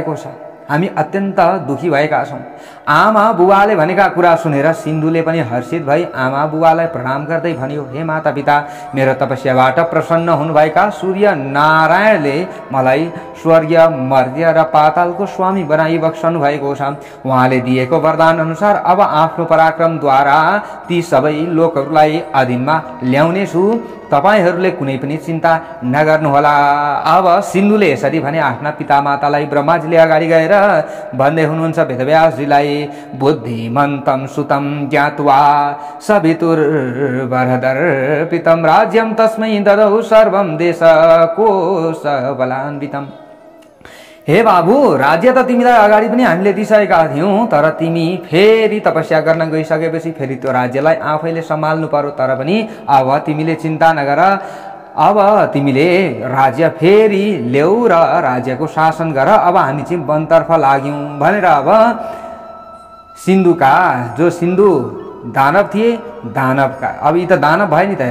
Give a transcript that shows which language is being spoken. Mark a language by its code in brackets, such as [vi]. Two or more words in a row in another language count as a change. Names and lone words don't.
[ne] हामी अत्यन्त दुखी भएका छौँ। आमा बुबाले भनेका कुरा सुनेर सिन्धुले पनि हर्षित भई आमा बुबालाई प्रणाम गर्दै भन्यो, हे माता पिता, मेरो तपस्याबाट प्रसन्न हुनुभएका सूर्य नारायणले मलाई स्वर्ग, मर्त्य र पातालको स्वामी बनाई बक्सनु भएको छ। उहाँले दिएको वरदान अनुसार अब आफ्नो पराक्रमद्वारा ती सबै लोकहरूलाई अधीनमा ल्याउनेछु। तपाईहरूले कुनै पनि चिन्ता नगर्नुहोला। अब सिन्धुले यसरी भने आफ्ना पितामातालाई ब्रह्माजीले अगाडि गएर भन्दै हुनुहुन्छ वेदव्यासजीलाई, [sa] बुद्धिमन्तं सुतं ज्ञात्वा सवितुर्वरदर्पितं राज्यं तस्मै ददौ सर्वं देशकोशबलान्वितम्। [ne] हे बाबु, राज्य त तिमीलाई अगाडि पनि हामीले दिइसकेका थियौँ, तर तिमी फेरि तपस्या गर्न गइसकेपछि फेरि त्यो राज्यलाई आफैले सम्हाल्नु पर्यो। तर पनि अब तिमीले चिन्ता नगर, अब तिमीले राज्य फेरि ल्याऊ र राज्यको शासन गर। अब हामी चाहिँ वनतर्फ लाग्यौँ भनेर अब सिन्धुका जो सिन्धु दानव थिए, दानवका अब यी त दानव भयो नि त।